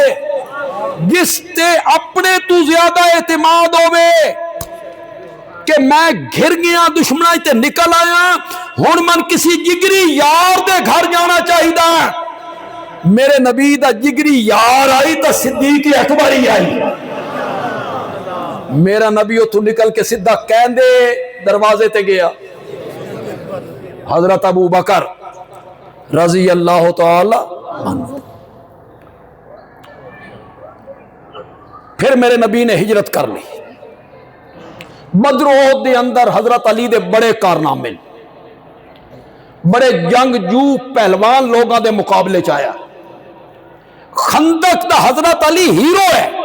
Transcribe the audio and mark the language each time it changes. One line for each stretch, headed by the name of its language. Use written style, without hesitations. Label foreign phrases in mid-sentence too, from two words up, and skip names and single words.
Punjabi: جس تے اپنے تو زیادہ اعتماد ہووے کہ میں گھر گیا دشمناں تے نکل آیا، ہن من کسی جگری یار دے گھر جانا چاہیے. میرے نبی دا جگری یار آئی تو صدیق اکبر ہی آئی. میرا نبی اوتھوں نکل کے سیدھا کہندے دروازے تے گیا، حضرت ابو بکر
Arabic: رضي الله تعالى عنه.
Punjabi: پھر میرے نبی نے ہجرت کر لی. بدروہ دے اندر حضرت علی دے بڑے کارنامے، بڑے جنگجو پہلوان
Urdu: لوگوں کے مقابلے
Punjabi: چ آیا. خندق دا حضرت علی ہیرو ہے.